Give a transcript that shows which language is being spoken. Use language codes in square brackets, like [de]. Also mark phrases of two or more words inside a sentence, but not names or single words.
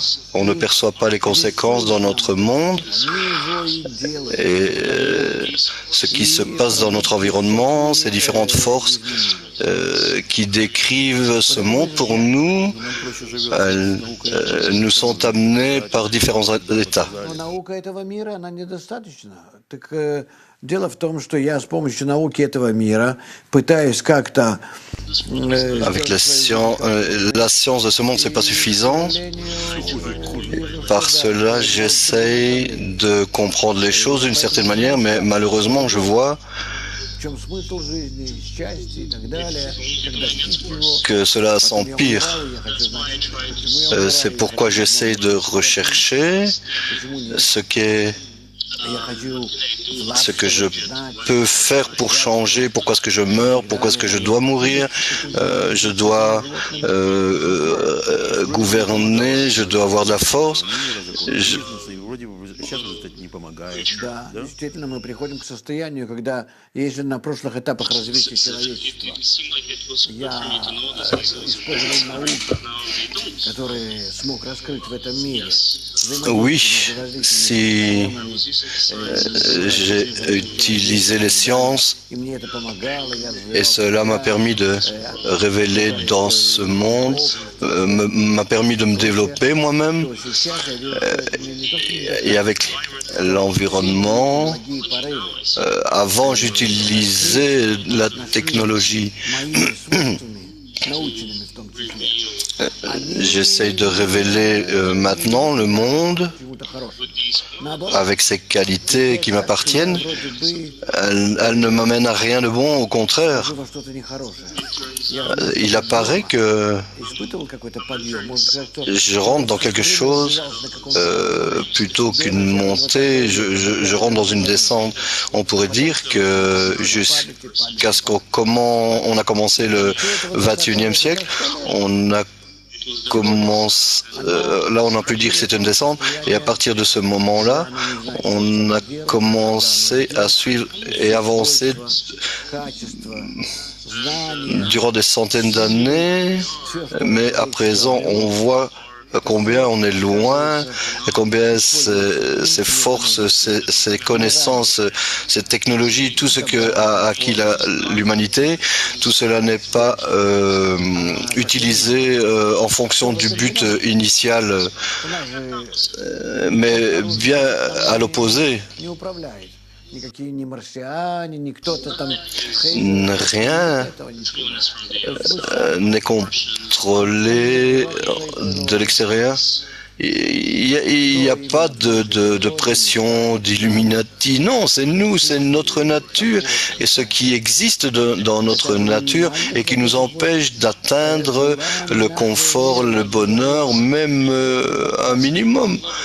[fr] On ne perçoit pas les conséquences dans notre monde. Et ce qui se passe dans notre environnement, ces différentes forces qui décrivent ce monde pour nous, elles nous sont amenées par différents états. [ru] Дело в том, что я с помощью науки этого мира пытаюсь как-то... [fr] Avec la science de ce monde, c'est pas suffisant. Par cela, j'essaye de comprendre les choses d'une certaine manière, mais malheureusement, je vois [ru] в чем смысл жизни, счастье и так далее, как достичь его. [fr] que cela [ru] Потом я [fr] s'empire. [ru] умираю, я хочу знать, почему я умираю, [fr] C'est [ru] я [fr] pourquoi [ru] хочу [fr] j'essaie [ru] знать, [fr] de rechercher [ru] почему нет. [fr] ce qu'est [ru] Я хочу знать, [fr] ce que je [ru] знать, [fr] peux faire pour changer, pourquoi est-ce que je meurs, pourquoi est-ce que je dois mourir, je dois gouverner, je dois avoir de la force. Je- [ru] Бизнеса, и вроде бы сейчас это не помогает. Да, действительно, мы приходим к состоянию, когда, если на прошлых этапах развития человечества я использовал науку, которые смог раскрыть в этом мире, [fr] Oui, si j'ai utilisé les sciences [ru] и мне это помогало, я [fr] et cela m'a permis de révéler dans ce monde, m'a permis de me développer moi-même [ru] то сейчас я вижу, что это мне не то, что не [fr] et avec l'environnement. [ru] благие порывы, [fr] Avant, j'utilisais la technologie. [ru] моими свойствами, наученными в том числе, [fr] J'essaye de révéler maintenant le monde [ru] чему-то хорошему. Наоборот, [fr] avec ses qualités qui m'appartiennent. [ru] вроде бы [fr] Elle ne m'amène à rien de bon, au contraire. [ru] во что-то нехорошее. Я [fr] Il apparaît que [ru] испытывал какой-то подъем, можно сказать, что [fr] je rentre dans quelque chose plutôt qu'une montée, je rentre dans une descente. On pourrait dire que jusqu'à ce on a commencé le 21e siècle, on a commencé, là on a pu dire que c'était une descente, et à partir de ce moment-là, on a commencé à suivre et avancer [ru] качество, знания, [fr] durant des centaines d'années, mais à présent on voit combien on est loin, et combien ces forces, ces connaissances, ces technologies, tout ce que a acquis l'humanité, tout cela n'est pas utilisé en fonction du but initial, [ru] у нас же [fr] mais bien à l'opposé. [ru] не управляет. Никакие ни марсиане, ни кто-то там. [fr] Rien [ru] Этого ничего. [fr] n'est contrôlé de l'extérieur. Il n'y a pas de pression d'Illuminati. Non, c'est nous, c'est notre nature et ce qui existe dans notre nature et qui nous empêche d'atteindre le confort, le bonheur, même un minimum.